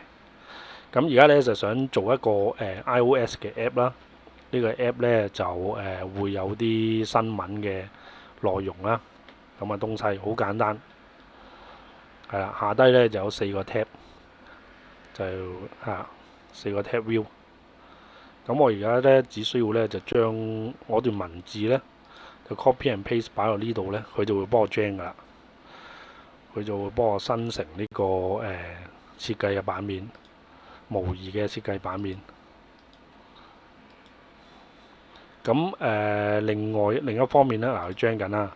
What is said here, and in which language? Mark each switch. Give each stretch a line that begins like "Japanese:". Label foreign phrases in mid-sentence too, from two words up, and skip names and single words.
Cantonese: 咁而家咧就想做一個iOS 嘅 app 啦，呢個 app 咧就會有啲新聞嘅內容啦，咁嘅東西好簡單，係啦，下低咧就有四個 tab，就四個
English: tab view。
Cantonese: 咁我而家咧只需要咧就將我段文字咧就
English: copy and paste
Cantonese: 擺落呢度咧，佢就會幫我 gen 噶啦，佢就會幫我生成呢個設計嘅版面，模擬嘅設計版面。咁另一方面咧，嗱佢 gen 緊啦。